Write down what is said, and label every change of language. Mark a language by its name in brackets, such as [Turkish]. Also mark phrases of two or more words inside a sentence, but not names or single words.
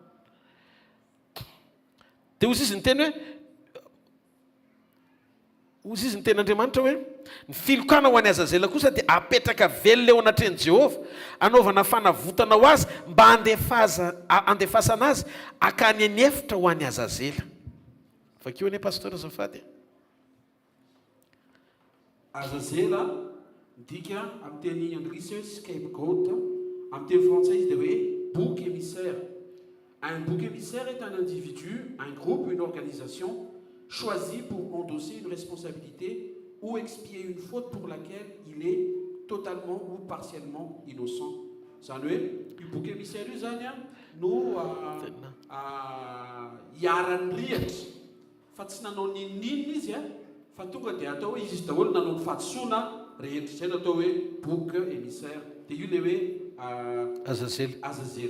[Malagasy] dia ozy izy ny teny hoe ozy izy ny ten'Andriamanitra hoe ny filokana ho an'i Azazela kosa dia apetraka velona eo anatreny Jehova anaovana fanavotana ho azy mba andefasana azy akany anefitra ho an'i Azazela vakeo anie pastora zafady Azazela midika amin'ny teny anglisy hoe scapegoat amin'ny teny français izy dia hoe [French] bouc émissaire. Un bouc émissaire est un individu, un groupe, une organisation choisi pour endosser une responsabilité ou expier une faute pour laquelle il est totalement ou partiellement innocent. [Malagasy] Zany hoe io [French] bouc émissaire [Malagasy] io zany no hiaran'ny rihatra fa tsy nanao ninninina izy fa tonga dia atao hoe izy daholo nanao ny fahatosoana rehetra zay no atao hoe [French] bouc émissaire [Malagasy] dia io le hoe Azazela.